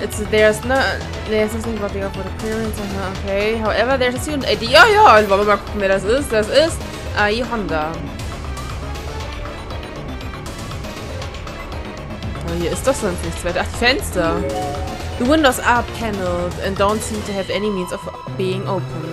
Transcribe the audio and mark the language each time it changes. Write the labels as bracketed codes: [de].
[en] There's nothing about the outward appearance. Okay. However, there's a student ID. [de] Ja, wollen wir mal gucken, wer das ist. Das ist Honda. Oh, hier ist doch sonst nichts weiter. Ach, die Fenster. [en] The windows are paneled and don't seem to have any means of being opened.